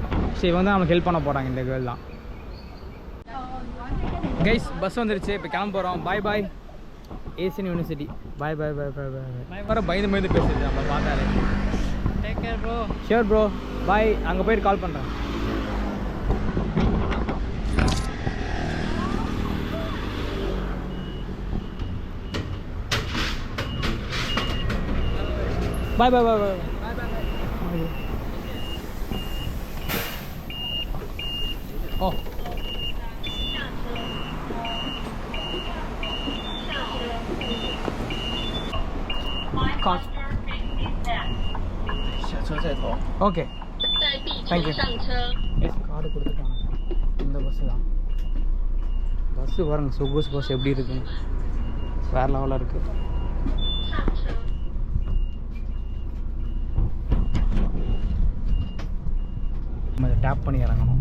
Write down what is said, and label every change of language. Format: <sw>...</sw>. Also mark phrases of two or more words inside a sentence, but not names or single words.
<ta>சரி இவங்க தான் நமக்கு ஹெல்ப் பண்ண போகிறாங்க. இந்த கேர்ள் தான்.</ta> <en>guys bus</en> <ta>வந்துருச்சு. இப்போ கிளம்ப போகிறோம்.</ta> <en>Bye bye Asian University. Bye bye bye bye bye.</en> <ta>வர பயந்து பேசுது நம்ம பார்த்தாலே.</ta> <en>Take care bro. Sure bro. Bye.</en> <ta>அங்கே போயிட்டு கால் பண்ணுறேன்.</ta> <en>Bye bye bye bye. Bye bye bye. Oh. Cost.</en> <zh>下车再投。</zh> <en>Okay. Thank you. Yes,</en> <ta>கார்டு கொடுத்துட்டாங்க. இந்த பஸ் தான். பஸ் பாருங்க, சொகுசு பஸ் எப்படி இருக்கு. வேற லெவலில் இருக்கு. நம்ம இதை டேப் பண்ணி இறங்கணும்.</ta>